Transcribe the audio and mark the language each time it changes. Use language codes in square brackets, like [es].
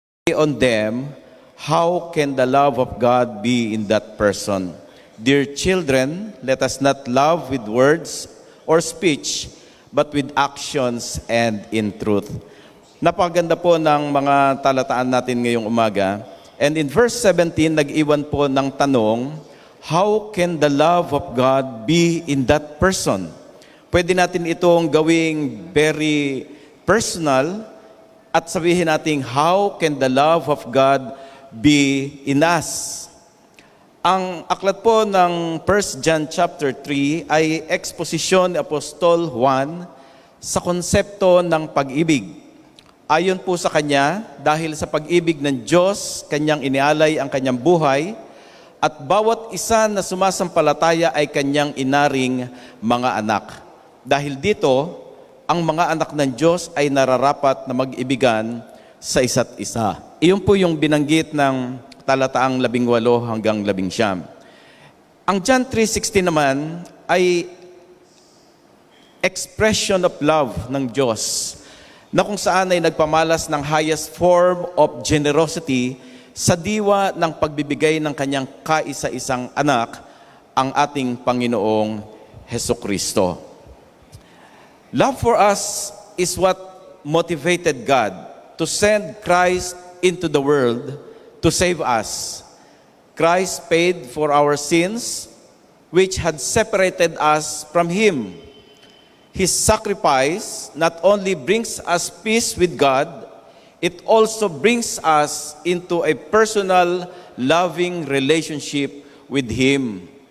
[en] on them, how can the love of God be in that person? Dear children, let us not love with words or speech, but with actions and in truth. [tl] Napakaganda po ng mga talataan natin ngayong umaga. [en] And in verse 17, [tl] nag-iwan po ng tanong, [en] how can the love of God be in that person? [tl] Pwede natin itong gawing [en] very personal [tl] at sabihin natin, [en] how can the love of God be in us? [tl] Ang aklat po ng 1 John chapter 3 ay eksposisyon ni Apostol Juan sa konsepto ng pag-ibig. Ayon po sa kanya, dahil sa pag-ibig ng Diyos, Kanyang inialay ang Kanyang buhay, at bawat isa na sumasampalataya ay Kanyang inaring mga anak. Dahil dito, ang mga anak ng Diyos ay nararapat na mag-ibigan sa isa't isa. Iyon po yung binanggit ng talataang 18 hanggang 19. Ang John 3:16 naman ay [en] expression of love [tl] ng Diyos, na kung saan ay nagpamalas ng [en] highest form of generosity [tl] sa diwa ng pagbibigay ng kanyang kaisa-isang anak, ang ating Panginoong Hesukristo. [en] Love for us is what motivated God to send Christ into the world to save us. Christ paid for our sins, which had separated us from Him. His sacrifice not only brings us peace with God, it also brings us into a personal, loving relationship with Him.